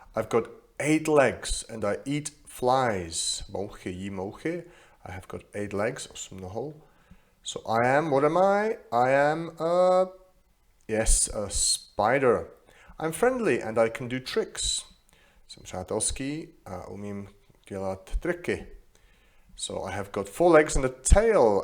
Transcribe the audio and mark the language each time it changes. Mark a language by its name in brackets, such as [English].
[English] I've got 8 legs and I eat flies. [Czech] Mouchy, jí mouchy. [English] I have got 8 legs, [Czech] 8 nohou. [English] So I am, what am I? I am a spider. I'm friendly and I can do tricks. [Czech] Jsem přátelský a umím dělat triky. [English] So I have got 4 legs and a tail.